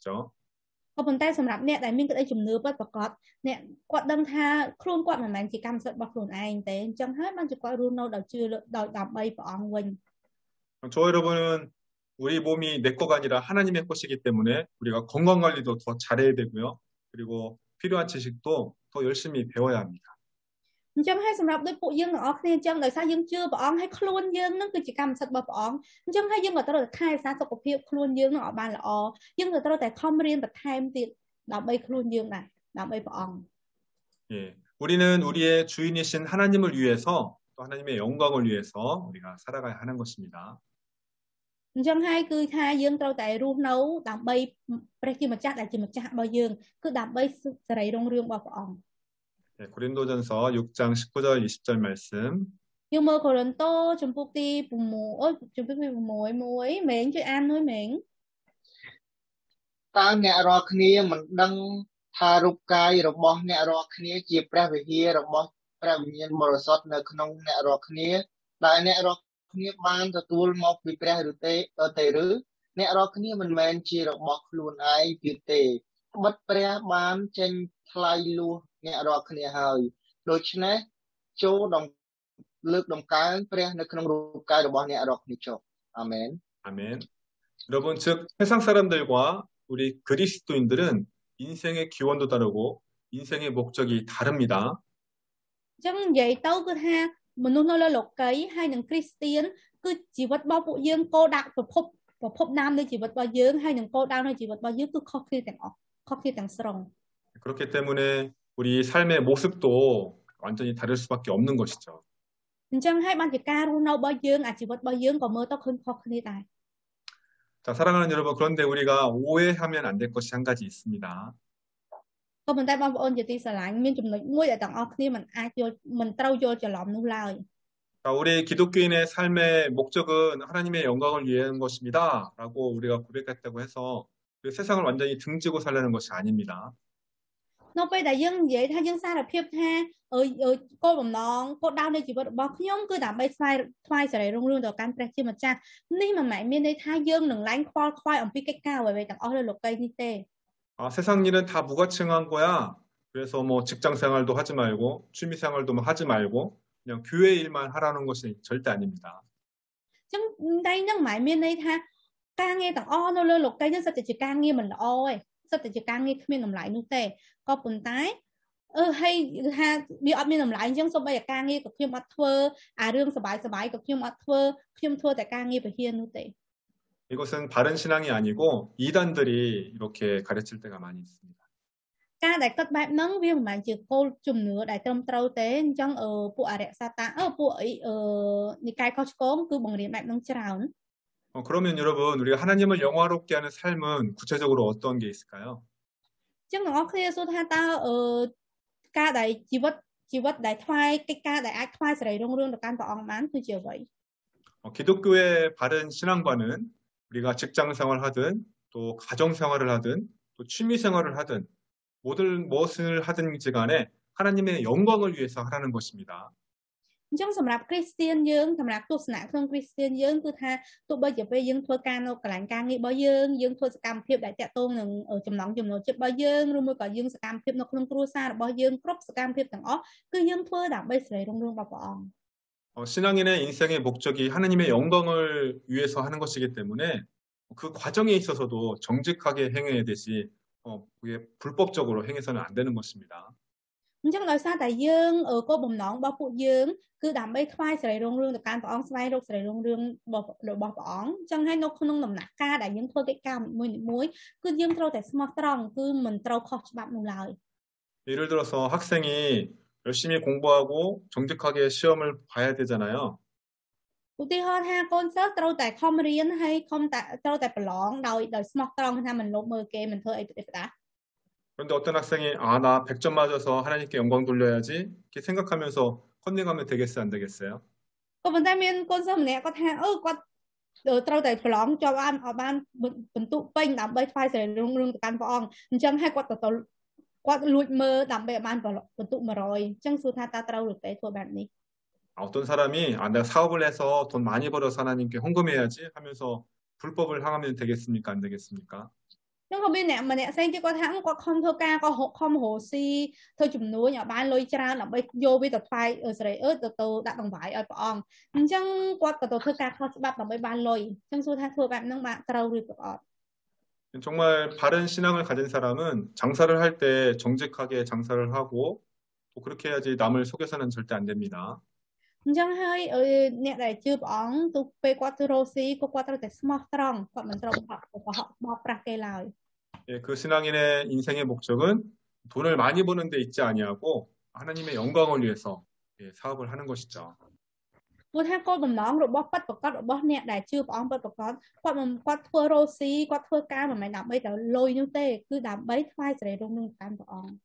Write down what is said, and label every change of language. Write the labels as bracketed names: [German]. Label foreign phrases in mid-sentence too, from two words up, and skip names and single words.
[Khmer] ក៏ប៉ុន្តែសម្រាប់អ្នកដែលមានក្តីជំនឿពិតប្រាកដអ្នកគាត់ដឹងថាខ្លួនគាត់មិនមែនជាកម្មសិទ្ធិរបស់ខ្លួនឯងទេអញ្ចឹងហើយបានជាគាត់រស់នៅដោយជឿដើម្បីព្រះអង្គវិញ [Korean] 저 여러분은 우리 몸이 내 거가 아니라 하나님의 것이기 때문에 우리가 건강 관리도 더 잘해야 되고요. 그리고 필요한 지식도 더 열심히 배워야 합니다. [Khmer] អញ្ចឹងហើយសម្រាប់ដូចពួកយើងទាំងអស់គ្នាអញ្ចឹងដោយសារយើងជឿព្រះអង្គហើយខ្លួនយើងនឹងគឺជាកម្មសិទ្ធិរបស់ព្រះអង្គអញ្ចឹងហើយយើងក៏ត្រូវតែថែរក្សាសុខភាពខ្លួនយើងនឹងឲ្យបានល្អយើងក៏ត្រូវតែខំរៀនបន្ថែមទៀតដើម្បីខ្លួនយើងដែរដើម្បីព្រះអង្គ [Korean] 예, 우리는 우리의 주인이신 하나님을 위해서 또 하나님의 영광을 위해서 우리가 살아가야 하는 것입니다. [Khmer] អញ្ចឹងហើយគឺថាយើងត្រូវតែរស់នៅដើម្បីព្រះជាម្ចាស់ដែលជាម្ចាស់របស់យើងគឺដើម្បីសេរីរុងរឿងរបស់ព្រះអង្គ [Korean] 네, 고린도전서 6장 19절 20절 말씀. [Khmer] យើងមើលកូរិនតូចំពុកទី6ចំពុកទី6មួយមេងជួយអានមួយមេង តើអ្នករាល់គ្នាមិនដឹងថារូបកាយរបស់អ្នករាល់គ្នាជាព្រះវិហាររបស់ព្រះវិញ្ញាណបរិសុទ្ធនៅក្នុងអ្នករាល់គ្នាដែលអ្នករាល់គ្នាបានទទួលមកពីព្រះឬទេឬអ្នករាល់គ្នាមិនមែនជារបស់ខ្លួនឯងទៀតទេត្បិតព្រះបានចេញថ្លៃលួសអ្នករាល់គ្នាហើយដូច្នេះចូលលើកដំកើងព្រះនៅក្នុងរូបកាយរបស់អ្នករាល់គ្នាចុះអាមែន [Korean] 아멘. 여러분, 즉 세상 사람들과 우리 그리스도인들은 인생의 기원도 다르고 인생의 목적이 다릅니다. [Khmer] អញ្ចឹងនិយាយទៅគឺថាមនុស្សនៅលើលោកីហើយនឹងគ្រីស្ទៀនគឺជីវិតរបស់ពួកយើងគោលដៅប្រភពដើមនៃជីវិតរបស់យើងហើយនឹងគោលដៅនៃជីវិតរបស់យើងគឺខុសគ្នាទាំងអស់ខុសគ្នាទាំងស្រុង [Korean] 그렇기 때문에 우리 삶의 모습도 완전히 다를 수밖에 없는 것이죠. [Khmer] អញ្ចឹងហើយបានជាការរស់នៅរបស់យើងអាជីវិតរបស់យើងក៏មើលទៅឃើញខុសគ្នាដែរ [Korean] 자, 사랑하는 여러분, 그런데 우리가 오해하면 안 될 것이 한 가지 있습니다. [Khmer] ក៏ប៉ុន្តែបងប្អូនជាទីស្រឡាញ់មានចំណុចមួយដែលទាំងអស់គ្នាមិនត្រូវយល់ច្រឡំនោះឡើយ [Korean] 자, 우리 기독교인의 삶의 목적은 하나님의 영광을 위한 것입니다. 라고 우리가 고백했다고 해서 세상을 완전히 등지고 살려는 것이 아닙니다. [Khmer] នៅពេលដែលយើងនិយាយថាយើងសារភាពថាគោលបំណងគោលដៅនៃជីវិតរបស់ខ្ញុំគឺដើម្បីថ្វាយសេរីរុងរឿងទៅកាន់ព្រះជាម្ចាស់នេះមិនមែនមានន័យថាយើងនឹងឡើងខ្វល់ខ្វាយអំពីកិច្ចការអ្វីៗទាំងអស់លើលោកីយ៍នេះទេ [Korean] 세상 일은 다 무가칭한 거야. 그래서 뭐 직장 생활도 하지 말고 취미 생활도 하지 말고 그냥 교회 일만 하라는 것이 절대 아닙니다. [Khmer] ចឹងតែនឹងមិនមានន័យថាការងារទាំងអស់នៅលើលោកីយ៍នឹងសិតតែជាការងារមិនល្អទេសិតតែជាការងារគ្មានតម្លៃនោះទេក៏ប៉ុន្តែហើយថាវាអត់មានតម្លៃអញ្ចឹងសូម្បីតែការងារក៏ខ្ញុំអត់ធ្វើអារឿងសបាយក៏ខ្ញុំអត់ធ្វើខ្ញុំធ្វើតែការងារពហិននោះទេ [Korean] 이것은 바른 신앙이 아니고 이단들이 이렇게 가르칠 때가 많이 있습니다. [Khmer] ការដែលគិតបែបហ្នឹងវាមិនមែនជាគោលជំនឿដែលត្រឹមត្រូវទេអញ្ចឹងពួកអរិយសាតាពួកនិកាយខុសឆ្គងគឺបង្រៀនបែបហ្នឹងច្រើន [Korean] 그러면 여러분 우리가 하나님을 영화롭게 하는 삶은 구체적으로 어떤 게 있을까요? [Khmer] អញ្ចឹងទាំងអស់គ្នាសួរថាតើការដែលជីវិតដែលថ្វាយកិច្ចការដែលអាចថ្វាយសេរីរុងរឿងទៅកាន់ព្រះអង្គបានគឺជាអ្វី [Korean] 기독교의 바른 신앙과는 우리가 직장 생활하든 또 가정 생활을 하든 또 취미 생활을 하든 무엇을 하든지 간에 하나님의 영광을 위해서 하라는 것입니다. [Khmer] អញ្ចឹងសម្រាប់គ្រីស្ទានយើងសម្រាប់ទស្សនៈក្នុងគ្រីស្ទានយើងគឺថាទោះបីជាពេលយើងធ្វើការនៅកន្លែងការងាររបស់យើងធ្វើសកម្មភាពដែលតាក់ទងនឹងចំណងចំណូលចិត្តរបស់យើងឬមួយក៏យើងសកម្មភាពនៅក្នុងគ្រួសាររបស់យើងគ្រប់សកម្មភាពទាំងអស់គឺយើងធ្វើដើម្បីសេរីរុងរឿងរបស់ព្រះអង្គ [Korean] 신앙인의 인생의 목적이 하나님의 영광을 위해서 하는 것이기 때문에 그 과정에 있어서도 정직하게 행해야 되지 그게 불법적으로 행해서는 안 되는 것입니다. [Khmer] អញ្ចឹងដោយសារតែយើងគោលបំណងរបស់ពួកយើងគឺដើម្បីថ្វាយសេរីរុងរឿងទៅកាន់ព្រះអង្គស្វែងរកសេរីរុងរឿងរបស់ព្រះអង្គអញ្ចឹងហើយនៅក្នុងដំណាក់កាលដែលយើងធ្វើកិច្ចការមួយគឺយើងត្រូវតែស្មោះត្រង់គឺមិនត្រូវខុសច្បាប់នោះឡើយ [Korean] 예를 들어서 학생이 열심히 공부하고 정직하게 시험을 봐야 되잖아요. [Khmer] ឧទាហរណ៍ថាកូនសិស្សត្រូវតែខំរៀនហើយត្រូវតែប្រឡងដោយស្មោះត្រង់ថាមិនលុបមើលគេមិនធ្វើអីផ្ដេសផ្ដាស [Korean] 그런데 어떤 학생이 나 100점 맞아서 하나님께 영광 돌려야지 이렇게 생각하면서 컨닝하면 되겠어요, 안 되겠어요? [Khmer] ក៏ប៉ុន្តែមានកូនសិស្សម្នាក់គាត់ថាគាត់ត្រូវតែប្រឡងជាប់បានបន្ទុកពេញដើម្បីថ្វាយសេរីរុងរឿងទៅកាន់ព្រះអង្គអញ្ចឹងហើយគាត់លួចមើលដើម្បីឲ្យបានបន្ទុក 100 អញ្ចឹងសួរថាតើត្រូវឬទេធ្វើបែបនេះ [Korean] 어떤 사람이 내가 사업을 해서 돈 많이 벌어서 하나님께 헌금해야지 하면서 불법을 행하면 되겠습니까, 안 되겠습니까? [Khmer] នឹងក៏មានអ្នកម្នាក់ផ្សេងទៀតគាត់ថាគាត់ខំធ្វើការក៏ខំរកស៊ីធ្វើជំនួញឲ្យបានលុយច្រើនដើម្បីយកវាទៅថ្វាយសេរីទៅដាក់ដង្វាយឲ្យព្រះអង្គអញ្ចឹងគាត់ក៏ទៅធ្វើការខុសច្បាប់ដើម្បីបានលុយអញ្ចឹងសួរថាធ្វើបែបហ្នឹងបានត្រូវឬក៏អត់ [Korean] 정말 바른 신앙을 가진 사람은 장사를 할 때 정직하게 장사를 하고 또 그렇게 해야지 남을 속여서는 절대 안 됩니다. [Khmer] អញ្ចឹងហើយអ្នកដែលជឿព្រះអង្គទោះពេលគាត់ទៅរកស៊ីក៏គាត់ត្រូវតែស្មោះត្រង់គាត់មិនត្រូវបោកប្រាស់គេឡើយ [Korean] 그 신앙인의 인생의 목적은 돈을 많이 버는 데 있지 아니하고 하나님의 영광을 위해서 사업을 하는 것이죠. [Khmer] ព្រោះថាគោលបំណងរបស់ពិតប្រាកដរបស់អ្នកដែលជឿព្រះអង្គពិតប្រាកដគាត់ធ្វើរកស៊ីគាត់ធ្វើការមិនមែនដើម្បីទៅលុយនោះទេគឺដើម្បីថ្វាយសេរីរុងរឿងតាមព្រះអង្គ